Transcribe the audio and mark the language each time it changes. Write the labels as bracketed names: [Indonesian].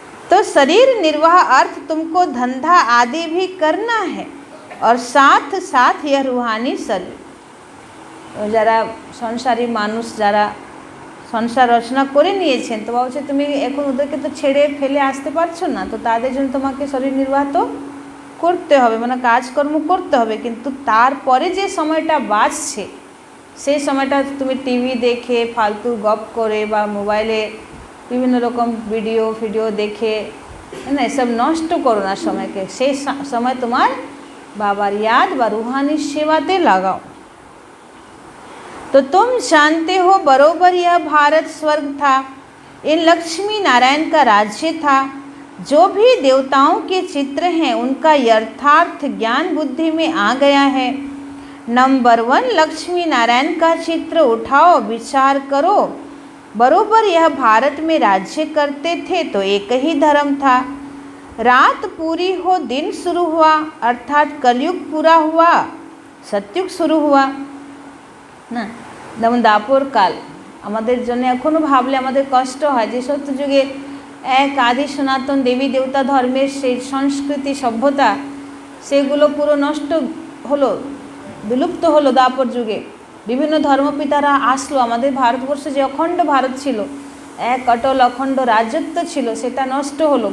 [Hindi] तो शरीर निर्वाह अर्थ तुमको धंधा आदि भी करना है और साथ साथ यह रूहानी शरीर। [Bangla] যারা সংসারী মানুষ, যারা সংসার রচনা করে নিয়েছেন, তো বলছে তুমি এখন ওদেরকে তো ছেড়ে ফেলে আসতে পারছো না, তো তাদের জন্য তোমাকে শরীর নির্বাহ তো করতে হবে, মানে কাজকর্ম করতে হবে। কিন্তু তারপরে যে সময়টা বাঁচছে, সেই সময়টা তুমি টিভি দেখে, ফালতু গপ করে, বা মোবাইলে বিভিন্ন রকম ভিডিও দেখে না, এসব নষ্ট করো না সময়কে। সেই সময় তোমার বাবার याद বা [Hindi] रूहानी सेवाते लगाओ। तो तुम जानते हो बरोबर यह भारत स्वर्ग था, इन लक्ष्मी नारायण का राज्य था। जो भी देवताओं के चित्र हैं उनका यथार्थ ज्ञान बुद्धि में आ गया है। नंबर 1 लक्ष्मी नारायण का चित्र उठाओ, विचार करो। बरोबर यह भारत में राज्य करते थे, तो एक ही धर्म था। रात पूरी हो, दिन शुरू हुआ, अर्थात कलयुग पूरा हुआ, सत्युग शुरू हुआ না। [Bangla] যেমন দাপর কাল আমাদের জন্য এখনও ভাবলে আমাদের কষ্ট হয়, যে সত্যযুগে এক আদি সনাতন দেবী দেবতা ধর্মের সেই সংস্কৃতি সভ্যতা, সেগুলো পুরো নষ্ট হলো, বিলুপ্ত হলো দাপর যুগে। বিভিন্ন ধর্মপিতারা আসলো, আমাদের ভারতবর্ষে যে অখণ্ড ভারত ছিল, এক অটল অখণ্ড রাজত্ব ছিল, সেটা নষ্ট হলো।